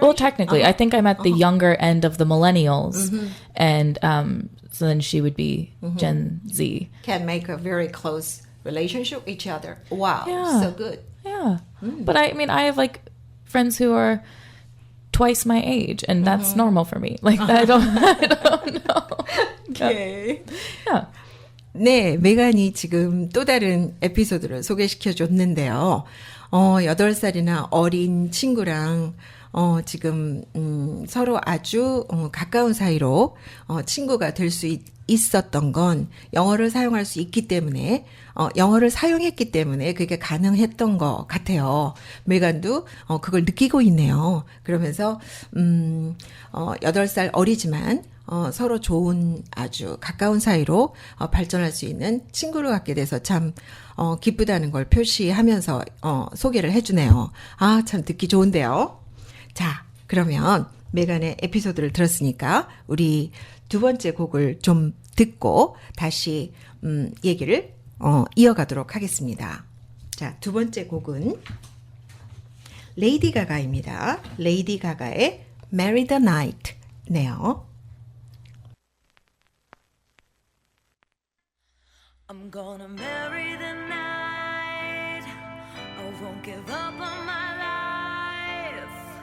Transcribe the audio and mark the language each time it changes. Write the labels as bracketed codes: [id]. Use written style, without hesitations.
[en] Well, technically, I think I'm at the younger end of the millennials, and so then she would be Gen Z. Can make a very close relationship with each other. Wow, Yeah. so good. Yeah. But I mean, I have friends who are twice my age, and that's normal for me. I don't know. Okay. Yeah. [ko] 네, 메간이 지금 또 다른 에피소드를 소개시켜 줬는데요. 8살이나 어린 친구랑 지금 서로 아주 가까운 사이로 친구가 될 수 있었던 건 영어를 사용할 수 있기 때문에 영어를 사용했기 때문에 그게 가능했던 것 같아요. 메간도 그걸 느끼고 있네요. 그러면서 8살 어리지만 서로 좋은 아주 가까운 사이로 발전할 수 있는 친구를 갖게 돼서 참 기쁘다는 걸 표시하면서 소개를 해주네요. 아, 참 듣기 좋은데요. 자, 그러면 메간의 에피소드를 들었으니까 우리 두 번째 곡을 좀 듣고 다시 얘기를 이어가도록 하겠습니다. 자, 두 번째 곡은 레이디 가가입니다. 레이디 가가의 Marry the Night네요. [en] I'm gonna marry the night. I won't give up on my life.